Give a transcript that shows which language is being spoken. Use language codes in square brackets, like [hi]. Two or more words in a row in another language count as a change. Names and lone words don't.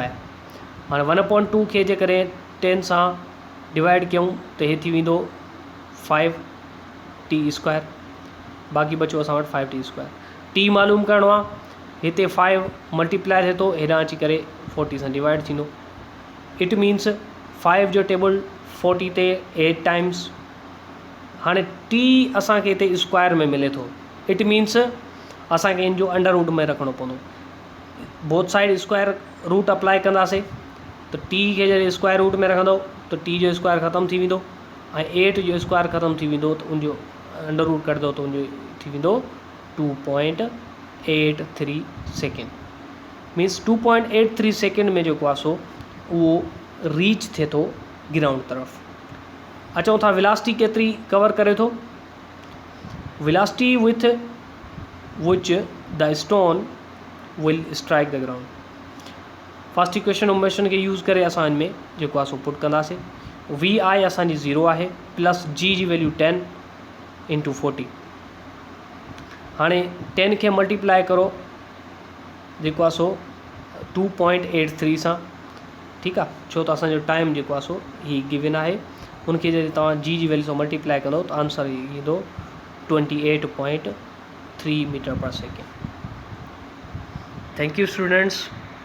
[sd] हाणे 1/2 खे जेकॾहिं 10 सां डिवाइड कयूं त हे थी वेंदो 5 T², बाक़ी बचो असां वटि 5 T²। टी मालूम करिणो आहे, हिते 5 मल्टीप्लाई थिए थो, हेॾां अची करे 40 सां डिवाइड थींदो। [en] It means [sd] 5 जो टेबल 40 ते 8 टाइम्स। हाणे टी असांखे हिते स्क्वायर में मिले थो, [en] It means [sd] असांखे इन जो [en] under root [sd] में रखिणो पवंदो। [en] Both side square root apply [sd] कंदासीं त टी खे जॾहिं [en] square root [sd] में रखंदो त टी जो स्क्वायर ख़तमु थी वेंदो, ऐं 8 जो स्क्वायर ख़तमु थी वेंदो, त उनजो [en] under root [sd] कढंदो त उनजो थी वेंदो 2.83 सेकेंड। मीन्स 2.83 सेकेंड में जेको आहे सो उहो रीच थिए थो ग्राउंड तरफ़। अचूं था वेलासिटी केतिरी कवर करे थो। [en] Velocity with which the stone will strike the ground. First equation of motion [sd] खे यूज़ करे असां हिन में जेको आहे सो पुट कंदासीं। वी आई असांजी 0 आहे, प्लस जी जी वैल्यू 10 इंटू 40। हाणे 10 खे मल्टीप्लाई करो जेको आहे सो 2.83 सां, ठीकु आहे, छो त असांजो टाइम जेको आहे सो ही गिवन आहे। उनखे जॾहिं तव्हां जी वैल्यू सां मल्टीप्लाई कंदो त आंसर ईंदो 28.3 [en] meter per second. Thank you students.